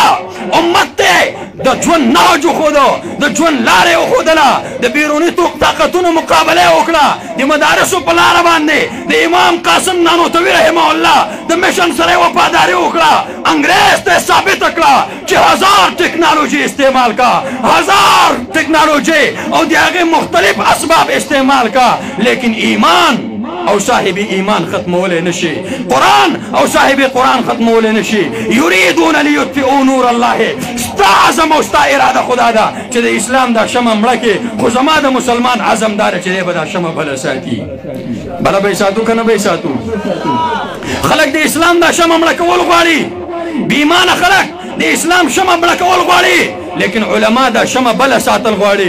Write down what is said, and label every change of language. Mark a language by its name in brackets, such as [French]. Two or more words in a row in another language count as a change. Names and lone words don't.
[Pashto] امت ته د ژوند نهج وښوده، د ژوند لاره یې وښودله، د بیروني طاقتونو مقابله یې وکړه. د مدارسو په لاره باندې د امام قاسم نانوتوي رحمه الله د مشن سره یې وفاداري وکړه. انګریز ته یې ثابته کړه چې 1000 ټکنالوژي استعمال کا، 1000 ټکنالوژي او د هغې مختلف اسباب استعمال کا، لیکن ایمان او صاحب ایمان ختمولی نشي، قرآن او صاحب قرآن ختمولی نشي. [Arabic] یریدون لیطفئوا نور الله. [Pashto] ستا عزم او ستا اراده خدا ده چې د اسلام دا شمع مړه کړي، خو زما د مسلمان عزم دا دی چې دی به دا شمع بله ساتي. بله به یې ساتو که نه به یې ساتو؟ خلک د اسلام دا شمع مړه کول غواړي، بېایمانه خلک د اسلام شمع مړه کول غواړي، لیکن علما دا شمع بله ساتل غواړي.